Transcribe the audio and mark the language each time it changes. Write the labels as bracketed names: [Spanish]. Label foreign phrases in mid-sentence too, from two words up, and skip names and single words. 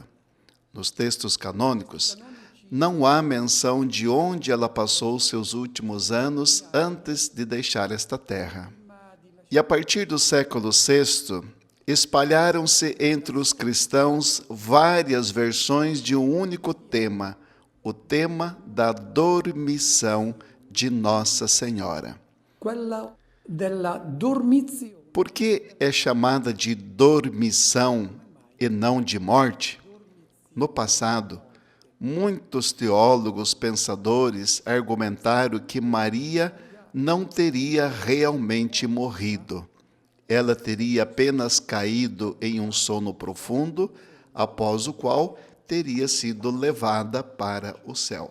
[Portuguese] Nos textos canônicos, não há menção de onde ela passou seus últimos anos antes de deixar esta terra. E a partir do século VI, espalharam-se entre os cristãos várias versões de um único tema, o tema da dormição de Nossa Senhora. [Italian] quella della dormizione. [Portuguese] Por que é chamada de dormição e não de morte? No passado, muitos teólogos pensadores argumentaram que Maria não teria realmente morrido. Ela teria apenas caído em um sono profundo, após o qual teria sido levada para o céu.